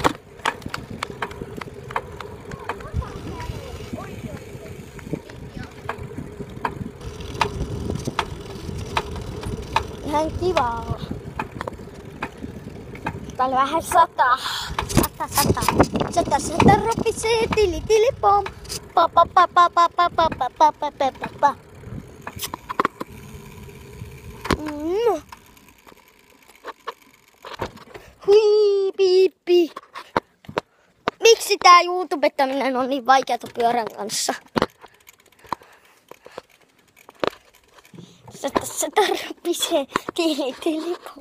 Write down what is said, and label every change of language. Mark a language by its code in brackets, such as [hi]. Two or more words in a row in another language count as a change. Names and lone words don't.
[fi] Ihan kivaa. Täällä vähän sataa. Sata ropisee, tili pom. Pa pa pa pa pa pa pa pa pa pa pa pa pa. Hui piippi. Miksi tää YouTubettaminen on niin vaikeata pyörän kanssa? Sata ropisee, tili pom.